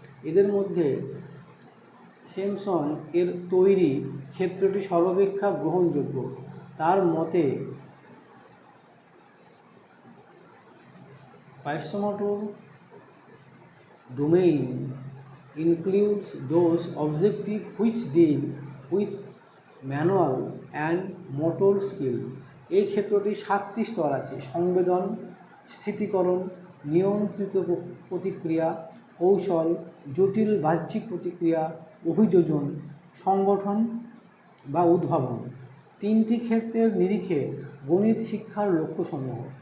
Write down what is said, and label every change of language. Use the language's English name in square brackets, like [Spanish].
[Bangla] এদের মধ্যে সিমসন এর তৈরি ক্ষেত্রটি সর্বাপেক্ষা গ্রহণযোগ্য। তার মতে পাইসোমোটর [English] domain includes those objectives which deal with manual and motor skill। [Bangla] এই ক্ষেত্রটি 7টি স্তর আছে: সংবেদন, স্থিতিকরণ, নিয়ন্ত্রিত প্রতিক্রিয়া, কৌশল, জটিল বাহ্যিক প্রতিক্রিয়া, অভিযোজন, সংগঠন বা উদ্ভাবন। তিনটি ক্ষেত্রের নিরিখে গণিত শিক্ষার লক্ষ্যসমূহ।